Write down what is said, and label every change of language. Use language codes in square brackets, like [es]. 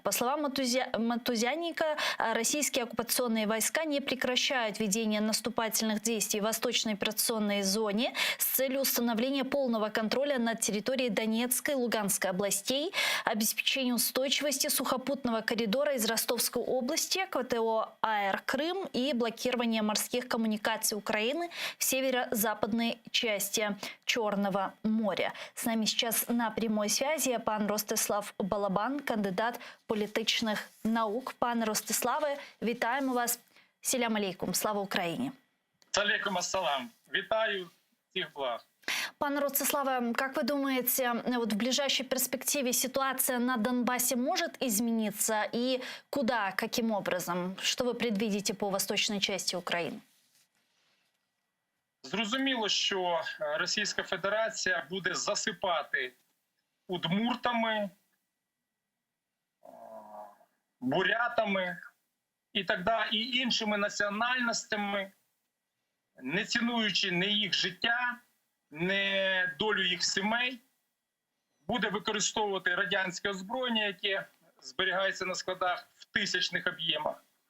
[ru] По словам Матузяника, российские оккупационные войска не прекращают ведение наступательных действий в восточной операционной зоне с целью установления полного контроля над территорией Донецкой и Луганской областей, обеспечения устойчивости сухопутного коридора из Ростовской области к ВТО АЭР Крым и блокирования морских коммуникаций Украины в северо-западной части Черного моря. С нами сейчас на прямой связи пан Ростислав Балабан, [uk] кандидат політичних наук. Пане Ростиславе, вітаємо вас. Селям алейкум. Слава Україні. [ru] Алейкум ассалам. Витаю, всех благ. Пане Ростиславе, как вы думаете, вот в ближайшей перспективе ситуация на Донбассе может измениться? И куда, каким образом? Что вы предвидите по восточной части України? [uk] Зрозуміло, що Російська Федерація буде засипати удмуртами, бурятами і іншими національностями, не цінуючи не їх життя, не долю їх сімей, буде використовувати радянське озброєння, яке зберігається на складах в тисячних об'ємах.